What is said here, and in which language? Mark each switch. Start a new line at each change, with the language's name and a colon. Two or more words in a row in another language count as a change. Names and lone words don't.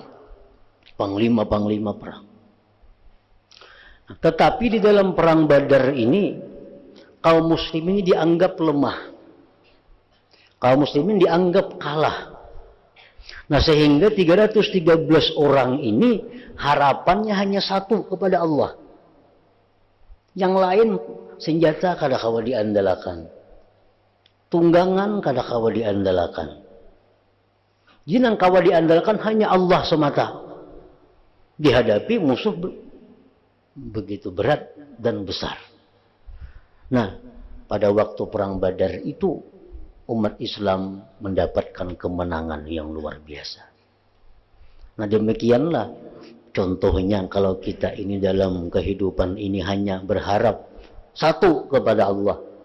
Indonesian: Panglima-panglima perang. Nah, tetapi di dalam perang Badar ini, kaum muslimin dianggap lemah. Kaum muslimin dianggap kalah. Nah, sehingga 313 orang ini harapannya hanya satu kepada Allah.
Banjar: Yang lain senjata kada kawa diandalkan. Tunggangan kada kawa diandalkan. Jinang kawa diandalkan hanya Allah semata.
Indonesian: Dihadapi musuh begitu berat dan besar. Nah, pada waktu perang Badar itu umat Islam mendapatkan kemenangan yang luar biasa. Nah, demikianlah contohnya kalau kita ini dalam kehidupan ini hanya berharap satu kepada Allah.